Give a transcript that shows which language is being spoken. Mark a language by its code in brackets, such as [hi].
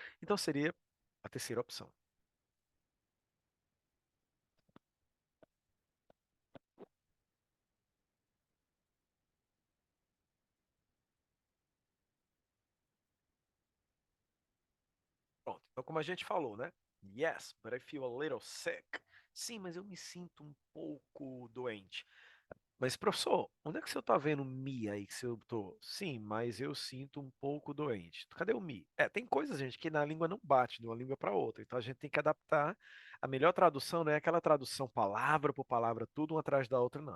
[pt] Então seria a terceira opção. Pronto. Então, como a gente falou, né? [en] Yes, but I feel a little sick. [pt] Sim, mas eu me sinto um pouco doente. Mas, professor, onde é que você está vendo me aí que eu tô? Sim, mas eu sinto um pouco doente. Cadê o me? É, tem coisas, gente, que na língua não bate de uma língua para outra. Então a gente tem que adaptar. A melhor tradução não é aquela tradução palavra por palavra, tudo uma atrás da outra, não.